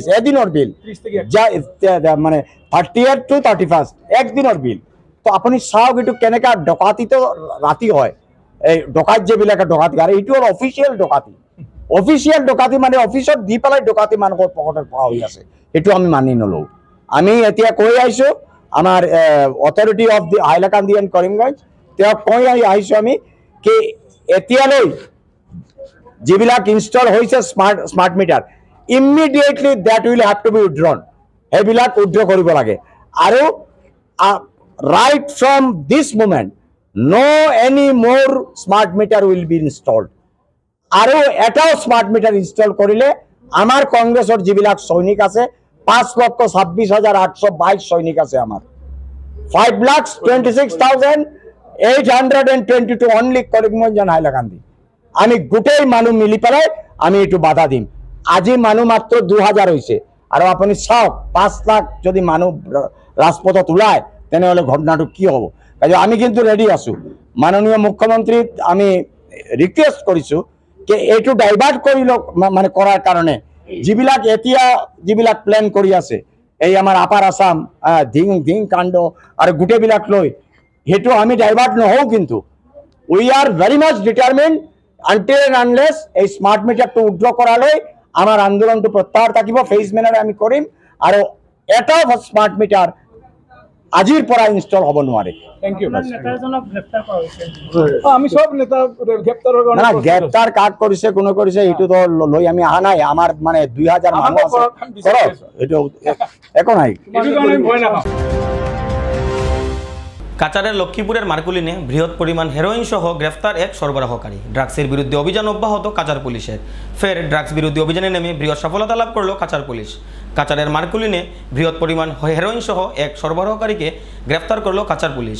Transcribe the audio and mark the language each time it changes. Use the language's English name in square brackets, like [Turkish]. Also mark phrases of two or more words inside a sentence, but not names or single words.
[Assamese] এদিনৰ বিল মানে [English] 30th to 31st [Assamese] একদিনৰ বিল। তো আপুনি চাওক এইটো কেনেকা ডকাতিটো ৰাতি হয়। এই ডকাত যেবিলাকে ডকাতি আৰু এইটো হ'ল অফিচিয়েল ডকাতি মানে অফিচত দি পেলাই ডকাতি মানুহৰ পকেটত পোৱা হৈ আছে। এইটো আমি মানি নলওঁ। আমি এতিয়া কৈ আহিছোঁ আমার [English] authority of the Hailakandi and Karimganj [Assamese] তেওঁ কৈ আহিছোঁ আমি কি এতিয়ালৈ যিবিলাক ইনষ্টল হৈছে [English] smart meter immediately that will have to be withdrawn. [Assamese] সেইবিলাক উইথড্ৰ কৰিব লাগে আৰু [English] right from this moment no any more smart meter will be installed. [Assamese] আৰু এটাও [English] smart meter install [Assamese] কৰিলে আমাৰ কংগ্ৰেছৰ যিবিলাক সৈনিক আছে 5,26,822 সৈনিক আছে আমার। [English] 5,26,822 only Karimganj and Hailakandi. [Assamese] আমি গোটেই মানুষ মিলি পেলাই আমি এইটো বাধা দিম। আজি মানুষ মাত্র 2000 [Bangla] হয়েছে আর আপনি [Assamese] চাওক 5 লাখ যদি মানুষ রাজপথত ওলায় তেনেহলে ঘটনাটো কি হব। কাজে আমি কিন্তু রেডি আছো। মাননীয় মুখ্যমন্ত্রী আমি রিকোয়েস্ট কৰিছো যে এইটো ডাইভার্ট কৰি মানে করার কারণে যিবিলাক প্লেন কৰি আছে এই আমাৰ আপাৰ আসাম ধিং কাণ্ড আৰু গোটেইবিলাক লৈ সেইটো আমি ডাইভার্ট নহওঁ। কিন্তু [English] we are very much determined until and unless [Assamese] এই স্মার্ট মিটারটো উইথড্র কৰালৈ আমাৰ আন্দোলনটো প্ৰত্যাহাৰ থাকিব। ফেজ মেনাৰে আমি কৰিম আৰু এটাও [English] smart meter [Assamese] আজিৰ পৰা ইনষ্টল হ'ব নোৱাৰে। [English] thank you. [Assamese] আমি সব নেতা গ্ৰেপ্তাৰৰ কাৰণে না গ্ৰেপ্তাৰ কাক কৰিছে কোনে কৰিছে এইটোতো লৈ আমি অহা নাই। আমাৰ মানে 2000 মানুহ আছে, কৰক এইটো একো নাই। ভয় নাখাওঁ। [Bangla] কাছাড়ের লক্ষ্মীপুরের মার্কুলিনে বৃহৎ পরিমাণ হেরোইন সহ গ্রেফতার এক সরবরাহকারী। ড্রাগসের বিরুদ্ধে অভিযান অব্যাহত কাছাড় পুলিশের। ফের ড্রাগস বিরোধী অভিযানে নেমে বৃহৎ সফলতা লাভ করল কাছাড় পুলিশ। কাছাড়ের মার্কুলিনে বৃহৎ পরিমাণ হেরোইন সহ এক সরবরাহকারীকে গ্রেফতার করল কাছাড় পুলিশ।